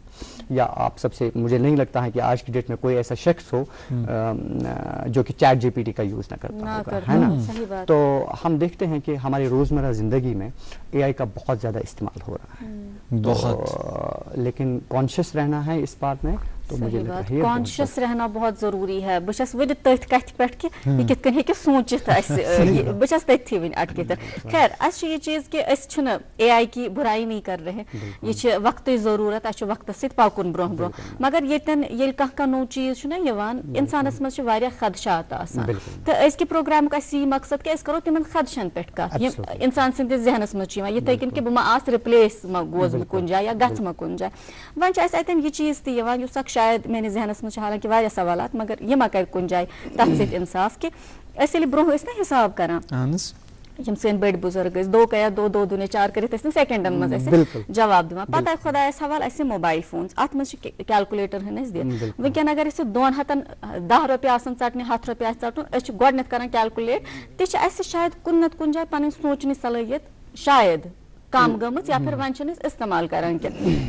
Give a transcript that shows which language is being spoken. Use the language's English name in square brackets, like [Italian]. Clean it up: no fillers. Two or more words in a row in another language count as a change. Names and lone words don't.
[Urdu] یا آپ سب سے، مجھے نہیں لگتا ہے کہ آج کی ڈیٹ میں کوئی ایسا شخص ہو جو کہ چیٹ جی پی ٹی کا یوز نہ کرتا ہوگا، ہے نا. تو ہم دیکھتے ہیں کہ ہماری روزمرہ زندگی میں اے آئی کا بہت زیادہ استعمال ہو رہا ہے، بہت، لیکن کانشیس رہنا ہے اس بات میں. تو مجھے لگتا ہے کانشیس رہنا بہت ضروری ہے. [Kashmiri] بہٕ چھَس وٕنہِ تٔتھۍ کَتھِ پٮ۪ٹھ کہِ یہِ کِتھ کٔنۍ ہیٚکہِ سوٗنٛچِتھ اَسہِ، بہٕ چھَس تٔتھی وٕنہِ اٹکِتھ. خیر اَسہِ چھُ یہِ چیٖز کہِ أسۍ چھِنہٕ [Urdu] اے آئی کی برائی نہیں کر رہے، [Kashmiri] یہِ چھِ وقتٕچ ضروٗرت، اَسہِ چھُ وقتس سۭتۍ پَکُن برٛونٛہہ برٛونٛہہ. مگر ییٚتٮ۪ن ییٚلہِ کانٛہہ نوٚو چیٖز چھُنہ یِوان، اِنسانس منٛز چھِ واریاہ خدشات آسان، تہٕ أزکہِ پروگرامُک اَسہِ یی مقصد کہِ أسۍ کرو تِمن خدشن پٮ۪ٹھ کتھ یِم اِنسان سٕنٛدِس ذہنس منٛز چھِ یِوان، یِتھٕے کٔنۍ کہِ بہٕ ما آسہٕ رِپلیس ما گوس بہٕ کُنہِ جایہِ یا گژھٕ ما کُنہِ جایہِ. وۄنۍ چھُ اَسہِ اَتٮ۪ن یہِ چیٖز تہِ یِوان یُس اکھ شاید میٲنِس ذہنس منٛز چھِ حالانکہِ واریاہ سوالات، مگر یہِ ما کرِ کُنہِ جایہِ تتھ سۭتۍ اِنصاف کہِ أسۍ ییٚلہِ برٛونٛہہ ٲسۍ نا حِساب کران، یِم سٲنۍ بٔڑۍ بُزرگ ٲسۍ [Urdu] دو کیا دو دُنے چار [Kashmiri] کٔرِتھ ٲسۍ تِم سیکنڈن منٛز اَسہِ جواب دِوان. پتہٕ آیہِ خۄدایس حوالہٕ اَسہِ [English] mobile phones, [Kashmiri] اتھ منٛز چھِ کیلکُلیٹر ہن أسۍ دِتھ. وٕنکٮ۪ن اگر أسۍ 210 رۄپیہِ آسن ژٹنہِ 100 رۄپیہِ آسہِ ژٹُن، أسۍ چھِ گۄڈٕنیتھ کران کیلکُلیٹ. تہِ چھِ اَسہِ شاید کُنہِ نتہٕ کُنہِ جایہِ پنٕنۍ سونٛچنٕچ صلٲحیت شاید کم گٔمٕژ، [Urdu] یا پھر [Kashmiri] وۄنۍ چھِنہٕ أسۍ استعمال کران کینٛہہ.